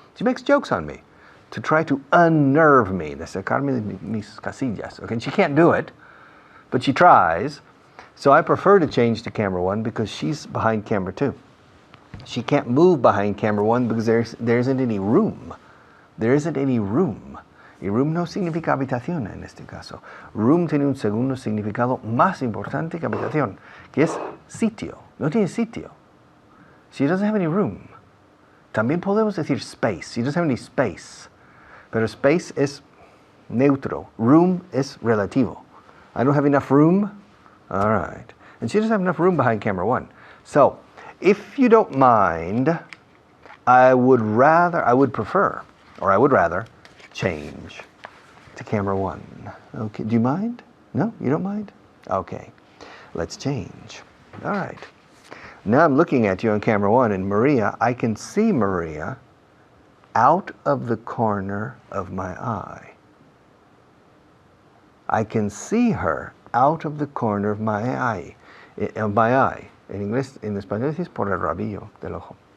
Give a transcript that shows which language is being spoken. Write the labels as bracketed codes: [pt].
[en] She makes jokes on me to try to unnerve me, [es] de sacarme de mis casillas. [en] Okay, and she can't do it, but she tries. So I prefer to change to camera 1 because she's behind camera 2. She can't move behind camera 1 because there isn't any room. There isn't any room. [es] Y room no significa habitación en este caso. Room tiene un segundo significado más importante que habitación, que es sitio. No tiene sitio. [en] She doesn't have any room. [es] También podemos decir [en] space. She doesn't have any space. [es] Pero space es neutro. Room es relativo. [en] I don't have enough room. All right. And she doesn't have enough room behind camera 1. So, if you don't mind, I would rather change to camera 1. Okay, do you mind? No, you don't mind? Okay, let's change. All right. Now I'm looking at you on camera 1, and Maria, I can see Maria out of the corner of my eye. I can see her out of the corner of my eye. [es] En inglés, en español es por el rabillo del ojo.